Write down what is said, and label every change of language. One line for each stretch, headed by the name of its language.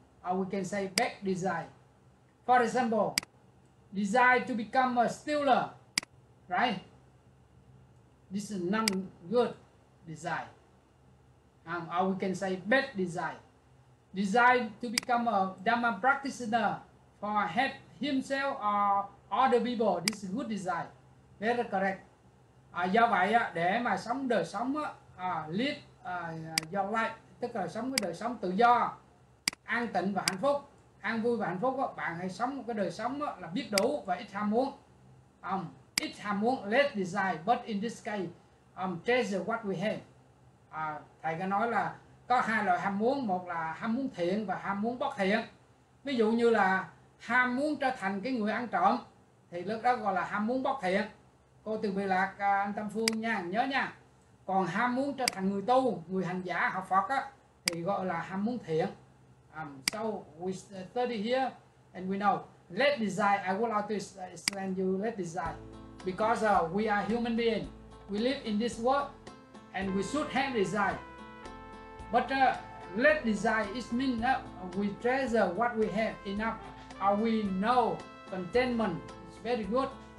English: Or we can say bad desire. For example, desire to become a stealer, right? This is non-good desire. Or we can say bad desire. Desire to become a Dhamma practitioner for help himself or other people. This is good desire. Very correct.
Vietnamese: Do vậy, để mà sống đời sống,
English: live your life,
Vietnamese: tức là sống cái đời sống tự do, an tịnh và hạnh phúc, an vui và hạnh phúc, bạn hãy sống một cái đời sống là biết đủ và ít ham muốn. Ít ham muốn,
English: less desire, but in this case, treasure what we have.
Vietnamese: Thầy có nói là có hai loại ham muốn, một là ham muốn thiện và ham muốn bất thiện. Ví dụ như là ham muốn trở thành cái người ăn trộm thì lúc đó gọi là ham muốn bất thiện. Cô Từ Bị Lạc, anh Tâm Phương nha, nhớ nha. Còn ham muốn trở thành người tu, người hành giả học Phật á, thì gọi là ham muốn thiện.
English: So we study here and we know let desire. I would like to explain you let desire because we are human beings. We live in this world and we should have desire. But let desire is mean we treasure what we have enough, or we know contentment is very good.